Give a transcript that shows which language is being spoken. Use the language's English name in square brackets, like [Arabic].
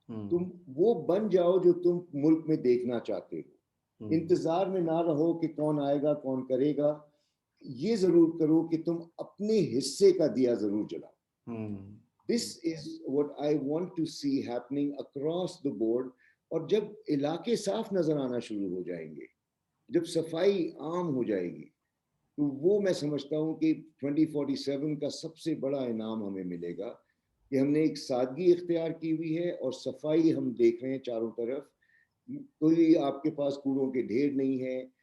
[Urdu] تم وہ بن جاؤ جو تم ملک میں دیکھنا چاہتے ہو. انتظار میں نہ رہو کہ کون آئے گا کون کرے گا, یہ ضرور کرو کہ تم اپنے حصے کا دیا ضرور جلاؤ. [English] This is what I want to see happening across the board. [Urdu] اور جب علاقے صاف نظر آنا شروع ہو جائیں گے, جب صفائی عام ہو جائے گی, تو وہ میں سمجھتا ہوں کہ 2047 کا سب سے بڑا انعام ہمیں ملے گا کہ ہم نے ایک سادگی اختیار کی ہوئی ہے اور صفائی ہم دیکھ رہے ہیں چاروں طرف, کوئی آپ کے پاس کوڑوں کے ڈھیر نہیں ہے.